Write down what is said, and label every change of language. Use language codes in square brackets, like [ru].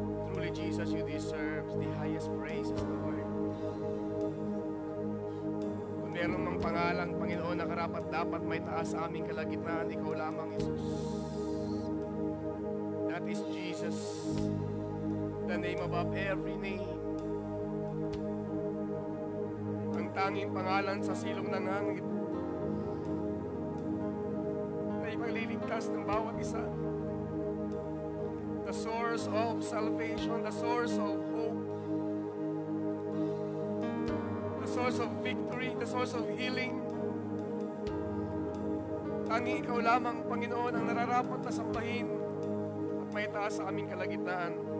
[en] Truly, Jesus, you deserve the highest praises, Lord. [tl] Kung meron mang pangalang, Panginoon, na karapat dapat may taas sa aming kalagitnaan, ikaw lamang, Jesus. [en] That is Jesus, the name above every name. [tl] Ang tanging pangalan sa silong ng hangit na ipagliligtas ng bawat isa. [en] The source of salvation, the source of hope, the source of victory, the source of healing. [tl] Tanging ikaw lamang, Panginoon, ang nararapat na sambahin at may taas sa aming kalagitnaan.